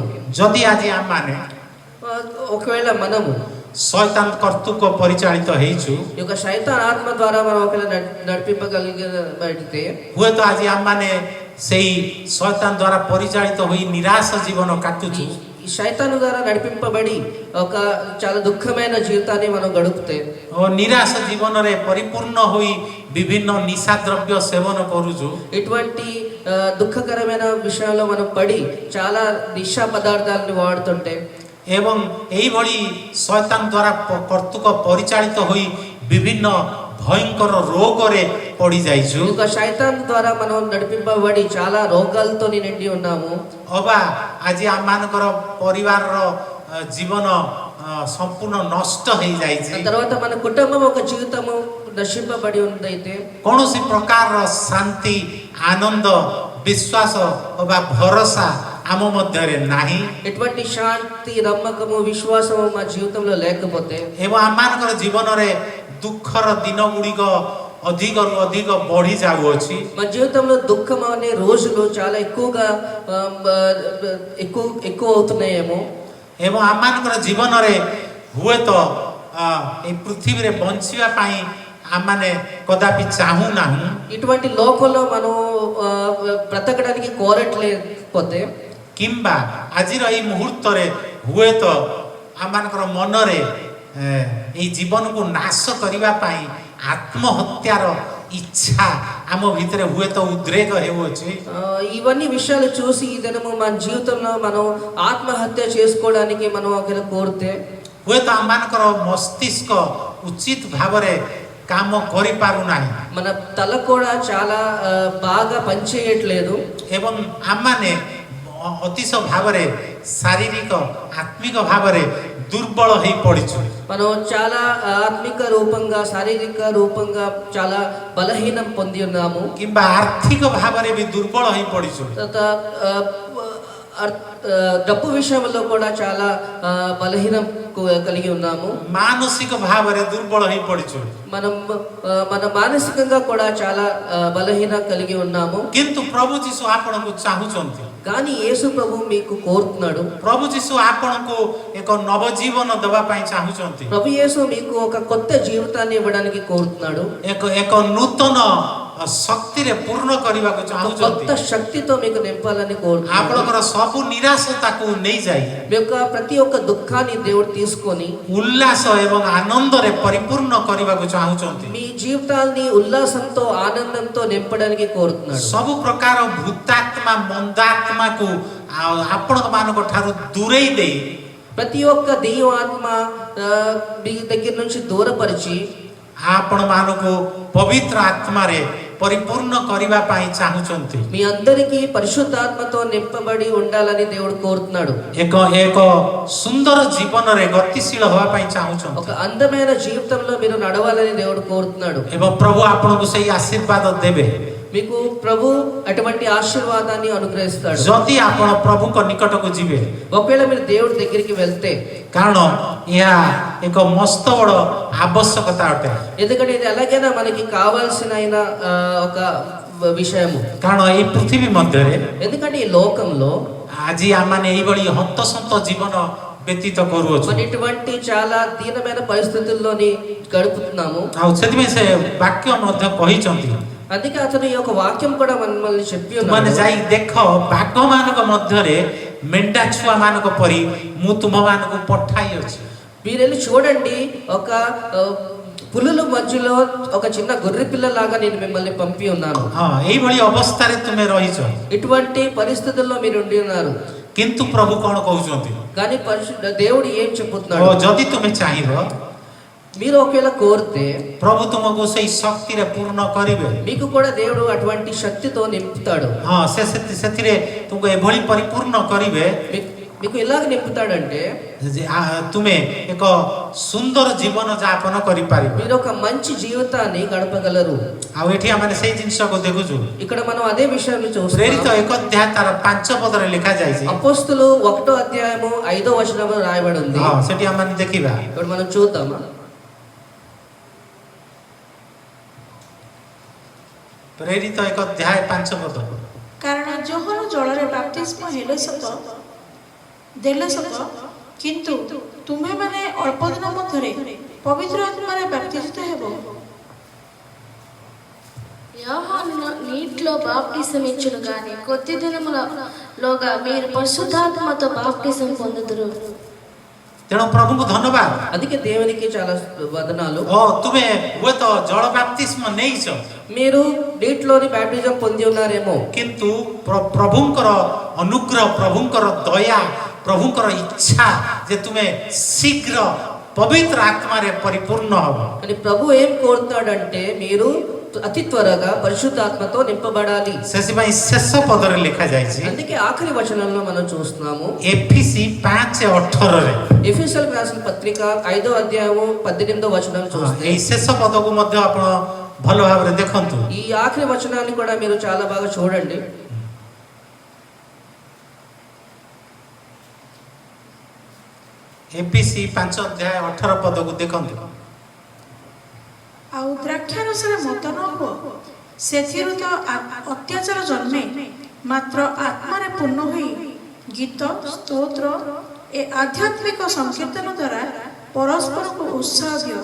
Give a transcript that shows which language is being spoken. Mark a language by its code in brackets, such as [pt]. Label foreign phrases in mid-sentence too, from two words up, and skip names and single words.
[or] ଯଦି ଆଜି ଆମମାନେ [te] ఒకవేళ మనము [or] ଶୈତାନ କର୍ତ୍ତୃକ ପରିଚାଳିତ ହେଇଛୁ, [te] ఈ యొక్క శైతాన్ ఆత్మ ద్వారా మనం ఒకవేళ నడిపింపగలిగితే, [or] ହୁଏତ ଆଜି ଆମମାନେ ସେଇ ଶୈତାନ ଦ୍ୱାରା ପରିଚାଳିତ ହୋଇ ନିରାଶ ଜୀବନ କାଟୁଛୁ। [te] ఈ శైతాను ద్వారా నడిపింపబడి ఒక చాలా దుఃఖమైన జీవితాన్ని మనం గడుపుతే, [or] ଓ ନିରାଶ ଜୀବନରେ ପରିପୂର୍ଣ୍ଣ ହୋଇ ବିଭିନ୍ନ ନିଶା ଦ୍ରବ୍ୟ ସେବନ କରୁଛୁ, [te] ఇటువంటి దుఃఖకరమైన విషయాల్లో మనం పడి చాలా నిశా పదార్థాలను వాడుతుంటే, [or] ଏବଂ ଏଇଭଳି ଶୈତାନ ଦ୍ୱାରା କର୍ତ୍ତୃକ ପରିଚାଳିତ ହୋଇ ବିଭିନ୍ନ ଭୟଙ୍କର ରୋଗରେ ପଡ଼ିଯାଇଛୁ, [te] ఈ యొక్క శైతాన్ ద్వారా మనం నడిపింపబడి చాలా రోగాలతో నిండి ఉన్నాము, [or] ଅବା ଆଜି ଆମମାନଙ୍କର ପରିବାରର ଜୀବନ ସମ୍ପୂର୍ଣ୍ଣ ନଷ୍ଟ ହେଇଯାଇଛି, [te] తర్వాత మన కుటుంబం ఒక జీవితము నశింపబడి ఉందైతే, [or] କୌଣସି ପ୍ରକାରର ଶାନ୍ତି ଆନନ୍ଦ ବିଶ୍ୱାସ ଅବା ଭରସା ଆମ ମଧ୍ୟରେ ନାହିଁ, [te] ఎటువంటి శాంతి నమ్మకము విశ్వాసము మా జీవితంలో లేకపోతే, [or] ଏବଂ ଆମମାନଙ୍କର ଜୀବନରେ ଦୁଃଖର ଦିନ ଗୁଡ଼ିକ ଅଧିକରୁ ଅଧିକ ବଢି ଯାଉଅଛି, [te] మా జీవితంలో దుఃఖం అనే రోజులు చాలా ఎక్కువగా ఎక్కువ అవుతున్నాయేమో, [or] ଏବଂ ଆମମାନଙ୍କର ଜୀବନରେ ହୁଏତ এই ପୃଥିବୀରେ ବଞ୍ଚିବା ପାଇଁ ଆମମାନେ କଦାପି ଚାହୁଁନାହୁଁ, [te] ఇటువంటి లోకంలో మనం బ్రతకడానికి కోరట్లేకపోతే, [or] କିମ୍ବା ଆଜିର ଏଇ ମୁହୂର୍ତ୍ତରେ ହୁଏତ ଆମମାନଙ୍କର ମନରେ ଏଇ ଜୀବନକୁ ନାଶ କରିବା ପାଇଁ ଆତ୍ମହତ୍ୟାର ଇଚ୍ଛା ଆମ ଭିତରେ ହୁଏତ ଉଦ୍ରେକ ହେଉଅଛି। [te] ఇవన్నీ విషయాలు చూసి ఈ దినము మన జీవితంలో మనం ఆత్మహత్య చేసుకోవడానికి మనం ఒకవేళ కోరితే, [or] ହୁଏତ ଆମମାନଙ୍କର ମସ୍ତିଷ୍କ ଉଚିତ ଭାବରେ କାମ କରିପାରୁନାହିଁ, [te] మన తల కూడా చాలా బాగా పనిచేయట్లేదు, [or] ଏବଂ ଆମମାନେ ଅତିଶ ଭାବରେ ଶାରୀରିକ ଆତ୍ମିକ ଭାବରେ ଦୁର୍ବଳ ହେଇ ପଡ଼ିଛୁ, [te] మనం చాలా ఆత్మిక రూపంగా శారీరక రూపంగా చాలా బలహీనం పొంది ఉన్నాము, [or] କିମ୍ବା ଆର୍ଥିକ ଭାବରେ ବି ଦୁର୍ବଳ ହେଇ ପଡ଼ିଛୁ, [te] డబ్బు విషయంలో కూడా చాలా బలహీనం కలిగి ఉన్నాము. [or] ମାନସିକ ଭାବରେ ଦୁର୍ବଳ ହେଇ ପଡିଛୁ. [te] మన మానసికంగా కూడా చాలా బలహీనం కలిగి ఉన్నాము. [or] କିନ୍ତୁ ପ୍ରଭୁ ଯୀଶୁ ଆପଣଙ୍କୁ ଚାହୁଁଛନ୍ତି. [te] కానీ యేసు ప్రభు మీకు కోరుతున్నాడు. [or] ପ୍ରଭୁ ଯୀଶୁ ଆପଣଙ୍କୁ ଏକ ନବଜୀବନ ଦେବା ପାଇଁ ଚାହୁଁଛନ୍ତି. [te] ప్రభు యేసు మీకు ఒక కొత్త జీవితాన్ని ఇవ్వడానికి కోరుతున్నాడు. [or] ଏକ నూతନ ଶକ୍ତିରେ ପୂର୍ଣ୍ଣ କରିବାକୁ ଚାହୁଁଛନ୍ତି. [te] కొత్త శక్తితో మీకు నింపాలని కోరుతున్నాడు. [or] ଆପଣଙ୍କର ସବୁ ନିରାଶତାକୁ ନେଇଯାଇ [te] మీ యొక్క ప్రతి ఒక్క దుఃఖాన్ని దేవుడు తీసుకొని [or] ଉଲ୍ଲାସ ଏବଂ ଆନନ୍ଦରେ ପରିପୂର୍ଣ୍ଣ କରିବାକୁ ଚାହୁଁଛନ୍ତି. [te] మీ జీవితాన్ని ఉల్లాసంతో ఆనందంతో నింపడానికి కోరుతున్నాడు. [or] ସବୁ ପ୍ରକାର ଭୂତାତ୍ମା ମନ୍ଦାତ୍ମାକୁ ଆପଣଙ୍କ ମାନଙ୍କ ଠାରୁ ଦୂରେଇ ଦେଇ [te] ప్రతి ఒక్క దెయ్యం ఆత్మ మీ దగ్గర నుంచి దూరపరిచి [or] ଆପଣ ମାନଙ୍କୁ ପବିତ୍ର ଆତ୍ମାରେ ପରିପୂର୍ଣ୍ଣ କରିବା ପାଇଁ ଚାହୁଁଛନ୍ତି. [te] మీ అందరికీ పరిశుద్ధాత్మతో నింపబడి ఉండాలని దేవుడు కోరుతున్నాడు. [or] ଏକ ସୁନ୍ଦର ଜୀବନରେ ଗତିଶୀଳ ହେବା ପାଇଁ ଚାହୁଁଛନ୍ତି. [te] ఒక అందమైన జీవితంలో మీరు నడవాలని దేవుడు కోరుతున్నాడు. [or] ଏବଂ ପ୍ରଭୁ ଆପଣଙ୍କୁ ସେଇ ଆଶୀର୍ବାଦ ଦେବେ [te] మీకు ప్రభు అటువంటి ఆశీర్వాదాన్ని అనుగ్రహిస్తాడు [or] ଯଦି ଆପଣ ପ୍ରଭୁଙ୍କ ନିକଟକୁ ଯିବେ. [te] ఒకవేళ మీరు దేవుడి దగ్గరికి వెళ్తే. [or] କାରଣ ଏହା ଏକ ମସ୍ତ ବଡ଼ ଆବଶ୍ୟକତା ଅଟେ. [te] ఎందుకంటే ఇది ఎలాగైనా మనకి కావాల్సిన ఒక విషయము. [or] କାରଣ ଏହି ପୃଥିବୀ ମଧ୍ୟରେ [te] ఎందుకంటే ఈ లోకంలో [or] ଆଜି ଆମମାନେ ଏଇଭଳି ହନ୍ତସନ୍ତ ଜୀବନ ବ୍ୟତୀତ କରୁଅଛୁ. [te] మన ఇటువంటి చాలా దీనమైన పరిస్థితుల్లోని గడుపుతున్నాము. [or] ଆଉ ସେଥିପାଇଁ ସେ ବାକ୍ୟ ମଧ୍ୟ କହିଛନ୍ତି. [te] అందుకే అతను ఈ యొక్క వాక్యం కూడా మనల్ని చెప్పి [or] ତୁମମାନେ [te] ఉన్నాడు. [or] ଯାଇ ଦେଖ ବାଘ ମାନଙ୍କ ମଧ୍ୟରେ ମେଣ୍ଢା ଛୁଆ ମାନଙ୍କ ପରି ମୁଁ ତୁମମାନଙ୍କୁ ପଠାଇଅଛି. [te] మీరు వెళ్ళి చూడండి, ఒక పులుల మధ్యలో ఒక చిన్న గొర్రె పిల్ల లాగా నేను మిమ్మల్ని పంపి ఉన్నాను. [or] ହଁ ଏଇଭଳି ଅବସ୍ଥାରେ ତୁମେ ରହିଛ. [te] ఇటువంటి పరిస్థితుల్లో మీరు ఉండి ఉన్నారు. [or] କିନ୍ତୁ ପ୍ରଭୁ କଣ କହୁଛନ୍ତି? [te] కానీ దేవుడు ఏం చెప్పుతున్నాడు? [or] ଯଦି ତୁମେ ଚାହିଁବ [te] మీరు ఒకవేళ కోరితే [or] ପ୍ରଭୁ ତୁମକୁ ସେଇ ଶକ୍ତିରେ ପୂର୍ଣ୍ଣ କରିବେ. [te] మీకు కూడా దేవుడు అటువంటి శక్తితో నింపుతాడు. [or] ହଁ ସେଥିରେ ତୁମକୁ ଏଭଳି ପରିପୂର୍ଣ୍ଣ କରିବେ [te] మీకు ఎలాగ నింపుతాడంటే [or] ତୁମେ ଏକ ସୁନ୍ଦର ଜୀବନ ଯାପନ କରିପାରିବ. [te] మీరు ఒక మంచి జీవితాన్ని గడపగలరు. [or] ଆଉ ଏଠି ଆମେ ସେଇ ଜିନିଷକୁ ଦେଖୁଛୁ. [te] ఇక్కడ మనం అదే విషయాన్ని [or] ପ୍ରେରିତ [te] చూస్తాం. [or] 1 ଅଧ୍ୟାୟ ତାର 5 ପଦରେ ଲେଖା ଯାଇଛି. [te] అపోస్తులు 1వ అధ్యాయము 5వ వచనంలో రాయబడి ఉంది. [or] ହଁ ସେଠି ଆମେ ଦେଖିବା. [te] ఇప్పుడు మనం చూద్దామా? [or] ପ୍ରେରିତ 1 ଅଧ୍ୟାୟ 5 ପଦ. କାରଣ ଯୋହନ ଜଳରେ ବାପ୍ତିସ୍ମ ଦେଲେ ସତ କିନ୍ତୁ ତୁମେମାନେ ଅଳ୍ପ ଦିନ ମଧ୍ୟରେ ପବିତ୍ର ଆତ୍ମାରେ ବାପ୍ତିସ୍ମ ହେବ. [te] యోహాను నీటిలో బాప్టిజం ఇచ్చును గాని కొద్ది దినములలోగా మీరు పరిశుద్ధాత్మతో బాప్టిజం పొందుదురు. [or] ତେଣୁ ପ୍ରଭୁଙ୍କୁ ଧନ୍ୟବାଦ. [te] అందుకే దేవునికి చాలా వందనాలు. [or] ତୁମେ ହୁଏତ ଜଳ ବାପ୍ତିସ୍ମ ନେଇଛ, [te] మీరు నీటిలోని బాప్టిజం పొంది ఉన్నారేమో, [or] କିନ୍ତୁ ପ୍ରଭୁଙ୍କର ଅନୁଗ୍ରହ, ପ୍ରଭୁଙ୍କର ଦୟା, ପ୍ରଭୁଙ୍କର ଇଚ୍ଛା ଯେ ତୁମେ ଶୀଘ୍ର ପବିତ୍ର ଆତ୍ମାରେ ପରିପୂର୍ଣ୍ଣ ହବ. [te] కానీ ప్రభు ఏం కోరుతాడంటే మీరు అతి త్వరగా పరిశుద్ధాత్మతో నింపబడాలి. [or] ସେଥିପାଇଁ ଶେଷ ପଦରେ ଲେଖା ଯାଇଛି. [te] అందుకే ఆఖరి వచనంలో మనం చూస్తున్నాము. [or] ଏଫିସି 5:18ରେ [te] ఎఫెసీయులకు రాసిన పత్రిక 5వ అధ్యాయము 18వ వచనం చూస్తే [or] ଏଇ ଶେଷ ପଦକୁ ମଧ୍ୟ ଆପଣ ଭଲ ଭାବରେ ଦେଖନ୍ତୁ. [te] ఈ ఆఖరి వచనాన్ని కూడా మీరు చాలా బాగా చూడండి. [or] ଏଫିସି 5:18 ପଦକୁ ଦେଖନ୍ତୁ. ଆଉ ଦ୍ରାକ୍ଷାରସରେ ମତ ନ ହୁଅ, ସେଥିରୁ ତ ଅତ୍ୟାଚାର ଜନ୍ମେ, ମାତ୍ର ଆତ୍ମାରେ ପୂର୍ଣ୍ଣ ହୋଇ ଗୀତ ସ୍ତୋତ୍ର ଏ ଆଧ୍ୟାତ୍ମିକ ସଂକୀର୍ତ୍ତନ ଦ୍ୱାରା ପରସ୍ପରକୁ ଉତ୍ସାହ ଦିଅ.